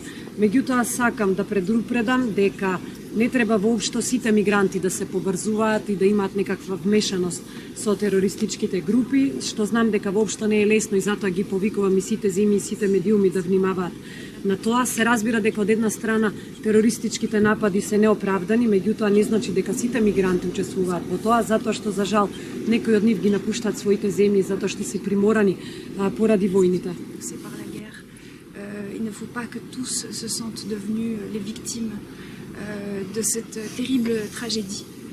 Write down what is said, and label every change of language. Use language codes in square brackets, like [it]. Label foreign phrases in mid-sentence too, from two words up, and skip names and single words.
[mk] Меѓутоа сакам да предупредам дека не треба воопшто сите мигранти да се поврзуваат и да имаат некаква вмешаност со терористичките групи, што знам дека воопшто не е лесно и затоа ги повикувам и сите земи и сите медиуми да внимаваат на тоа. Се разбира дека од една страна терористичките напади се неоправдани, меѓутоа не значи дека сите мигранти учествуваат во тоа, затоа што за жал некои од нив ги напуштаат своите земји затоа што се приморани поради војните. [fr] Il ne faut pas que tous se sentent devenus les victimes de cette terrible tragédie.